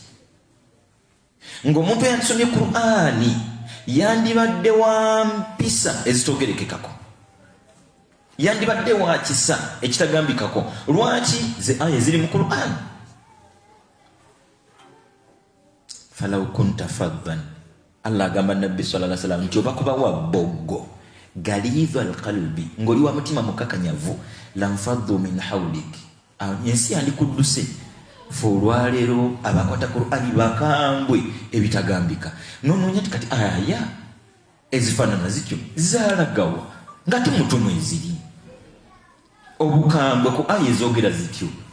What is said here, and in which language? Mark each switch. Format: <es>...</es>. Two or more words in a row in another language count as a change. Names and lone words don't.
<lg>Ng'omuntu eyasomye Qur'ani yandibadde wa mpisa ezitogerekekako, yandibadde wa kisa ekitagambikako. Lwaki? Ze aya ziri mu Qur'ani.</lg> <ar>فلو كنت فظا,</ar> <lg>Allah agamba Nabbi</lg> <ar>صلى الله عليه وسلم</ar> <lg>nti oba kuba wa boggo</lg> <ar>غليظ القلب,</ar> <lg>ng'oli wa mutima mukakanyavu,</lg> <ar>لانفضوا من حولك,</ar> <lg>ensi yandikudduse. Fe olwaleero abakwata Qur'ani bakambwe ebitagambika. Noononya ti kati aya ezifaanana zityo zaalagawa nga tumutumu eziri obukambwe ku aya ezoogera zityo.</lg>